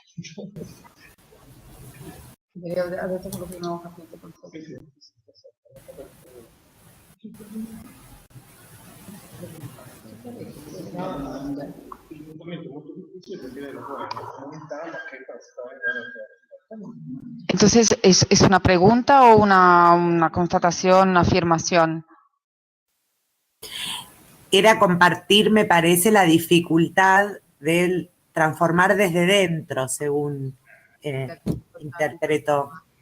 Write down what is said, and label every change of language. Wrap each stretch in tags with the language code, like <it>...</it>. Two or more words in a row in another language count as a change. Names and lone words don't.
<it>Ha detto quello che non ho capito. Il mutamento è molto difficile perché lei lavora in una comunità che</it> <es>Entonces, ¿es una pregunta o una constatación, una afirmación? Era compartir, me parece, la dificultad del transformar desde dentro, según interpreto.</es>